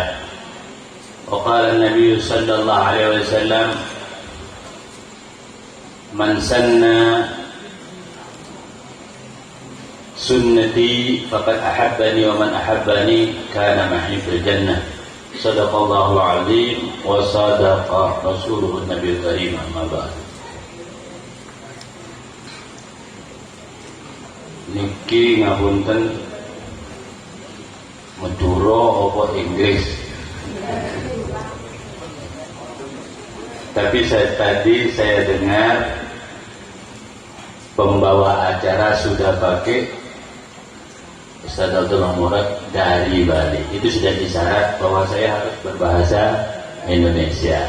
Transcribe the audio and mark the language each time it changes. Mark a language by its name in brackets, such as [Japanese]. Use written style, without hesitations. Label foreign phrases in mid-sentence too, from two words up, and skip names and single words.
[Arabic] وقال النبي صلى الله عليه وسلم: من سن سنتي فقد أحبني ومن أحبني كان معي في الجنة. صدق الله العظيم وصدق رسوله النبي الكريم. أما بعد. [Javanese] Niki ngapunten Madura apa Inggris. [Indonesian] Tapi tadi saya dengar pembawa acara sudah pakai Ustaz Abdullah Murad dari Bali. Itu sudah isyarat bahwa saya harus berbahasa Indonesia.